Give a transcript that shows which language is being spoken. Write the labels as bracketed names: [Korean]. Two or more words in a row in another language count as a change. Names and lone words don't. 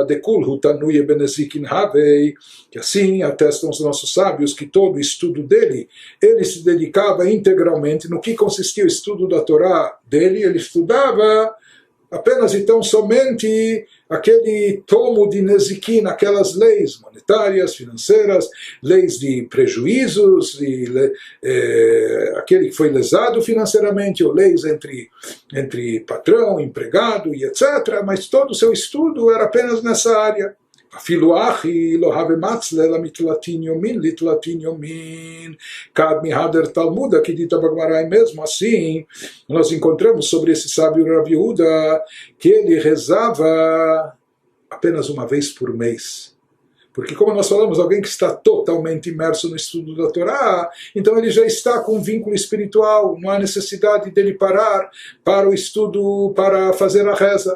[Aramaic] דכולהו תנויי בנזיקין הוה, [Portuguese] que assim atestam os nossos sábios que todo o estudo dele, ele se dedicava integralmente no que consistia o estudo da Torá dele, ele estudava apenas então somente aquele tomo de Nezikin, aquelas leis monetárias, financeiras, leis de prejuízos, aquele que foi lesado financeiramente, ou leis entre patrão, empregado e etc. Mas todo o seu estudo era apenas nessa área. [Aramaic] אפילו אחי לא הווה מצלה למתלתין יומין לתלתין יומין כד מהדר תלמודה [Portuguese] que [Aramaic] דאיתא בגמרא [Portuguese] mesmo assim nós encontramos sobre esse sábio Rav Yehuda que ele rezava apenas uma vez por mês. Porque, como nós falamos, alguém que está totalmente imerso no estudo da Torá, então ele já está com um vínculo espiritual, não há necessidade dele parar para o estudo, para fazer a reza.